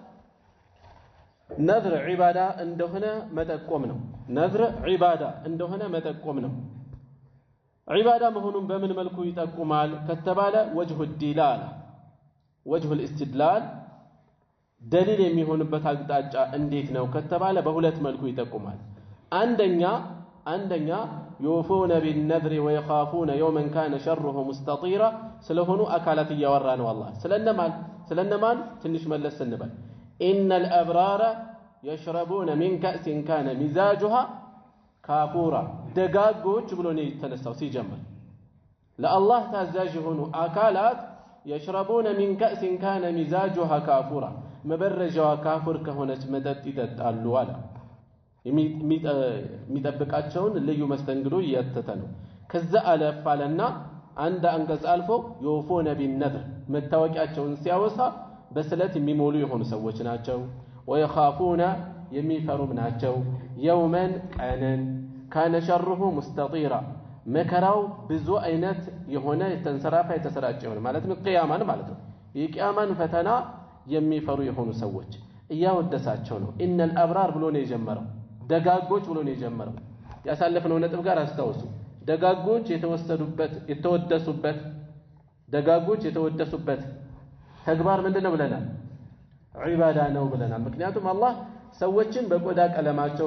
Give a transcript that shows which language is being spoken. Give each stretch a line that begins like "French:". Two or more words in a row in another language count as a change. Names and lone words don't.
Amharic: ነዝር ዒባዳ እንደሆነ መጠቆም ነው ነዝር ዒባዳ እንደሆነ መጠቆም ነው ዒባዳ መሆኑን በምን መልኩ ይጠቁማል ከተባለ
Arabic: وجه الدلالة وجه الاستدلال
Amharic: ደሊል የሚሆንበት አቅጣጫ እንዴት ነው ከተባለ በሁለት መልኩ ይጠቁማል አንደኛ
Arabic: يوفون بالنذر ويخافون يوما كان شره مستطيرا
Amharic: ስለሆኑ አካላት ያወራ ነው አላህ ስለነማን ትንሽ መለስ እንበል
Arabic: ان الابرار يشربون من كأس كان مزاجها كافورا
Amharic: ደጋጎች ብሎ ነው የተነሳው ሲጀምር ለአላህ ታዛዥ ሆኑ አካላት
Arabic: يشربون من كأس كان مزاجها كافورا
Amharic: መበረጃዋ ካፍር ከሆነች መጠጥ ይጠጣሉ አለ የሚጠብቃቸውን ልዩ መስተንግዶ እያተተ ነው ከዛ አለፋለና አንድ አንቀጽ አልፎ
Arabic: يوفون بالنذر
Amharic: መታወቂያቸውን ሲያወሳ በስለት የሚሞሉ የሆኑ ሰዎች ናቸው ويخافون የሚፈሩም ናቸው يوما ቀንን
Arabic: كان شره مستطيرا
Amharic: መከራው ብዙ አይነት የሆነ የተንሰራፋ የተሰራጨ የሆነ ማለት ነው ቂያማን ማለት ነው የቂያማን ፈተና የሚፈሩ የሆኑ ሰዎች እያወደሳቸው ነው
Arabic: ان الابرار
Amharic: ብሎ ነው የጀመረው ደጋጎች ብሎ ነው የጀመረው ያሳለፈው ነጥብ ጋር አስተውሱ ደጋጎች የተወደሱበት ተግባር ምንድነው ብለናል ዒባዳ ነው ብለናል ምክንያቱም አላህ ሰዎችን በቆዳ ቀለማቸው